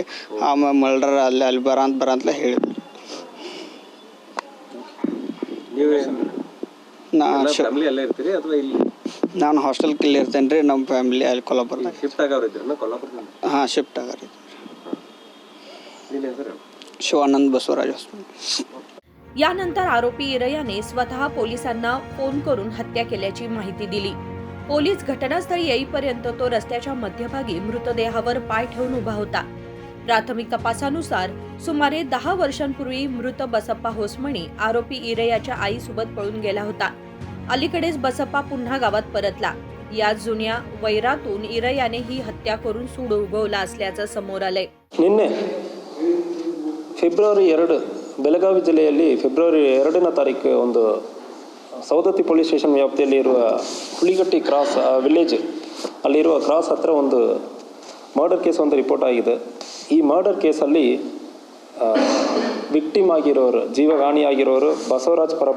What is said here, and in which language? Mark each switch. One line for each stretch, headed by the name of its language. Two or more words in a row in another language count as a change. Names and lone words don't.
Kannada: ಆಮೇಲೆ ಮರ್ಡರ್ ಅಲ್ಲಿ ಬರಂತಲೇ ಹೇಳಿದ್ರಿ. ನೀವು ಫ್ಯಾಮಿಲಿ ಅಲ್ಲೇ ಇರ್ತೀರಿ ಅಥವಾ ಇಲ್ಲಿ? ನಾನು ಹಾಸ್ಟೆಲ್ಗೆ ಇಲ್ಲಿ ಇರ್ತೇನೆ ರೀ. ನಮ್ಮ ಫ್ಯಾಮಿಲಿ ಅಲ್ಲಿ ಕೊಲ್ಲಾಪುರದಾಗ ಶಿಫ್ಟ್ ಆಗೋರು ಇದ್ರಿ ಕೊಲ್ಲಾಪುರದಿಂದ? ಹಾಂ, ಶಿಫ್ಟ್ ಆಗಾರಿ. ನಿನ್ನ ಹೆಸರು? ಶಿವಾನಂದ बसवराज हॉस्पिटल.
Marathi: यानंतर आरोपी इरयाने स्वतः पोलिसांना फोन करून हत्या केल्याची माहिती दिली. पोलीस घटनास्थळी येईपर्यंत तो रस्त्याच्या मध्यभागी मृतदेहावर पाय ठेवून उभा होता. प्राथमिक तपासानुसार सुमारे 10 वर्षांपूर्वी मृत बसप्पा होसमणी आरोपी इरयाच्या आईसोबत पळून गेला होता. अलीकडेच बसप्पा पुन्हा गावात परतला. या जुन्या वैरातून इरयाने ही हत्या करून सूड उगवला असल्याचं समोर आलंय.
Kannada: ನಿನ್ನೆ ಫೆಬ್ರವರಿ 2 ಬೆಳಗಾವಿ ಜಿಲ್ಲೆಯಲ್ಲಿ ಫೆಬ್ರವರಿ 2ನೇ ತಾರೀಕು ಒಂದು ಸೌದತ್ತಿ ಪೊಲೀಸ್ ಸ್ಟೇಷನ್ ವ್ಯಾಪ್ತಿಯಲ್ಲಿ ಇರುವ ಹುಲಿಗಟ್ಟಿ ಕ್ರಾಸ್ ವಿಲೇಜ್ ಅಲ್ಲಿರುವ ಕ್ರಾಸ್ ಹತ್ತಿರ ಒಂದು ಮರ್ಡರ್ ಕೇಸ್ ಒಂದು ರಿಪೋರ್ಟ್ ಆಗಿದೆ. ಈ ಮರ್ಡರ್ ಕೇಸಲ್ಲಿ ವಿಕ್ಟಿಮ್ ಆಗಿರೋರು, ಜೀವಹಾನಿಯಾಗಿರೋರು ಬಸವರಾಜ್ ಪರಪ್ಪ.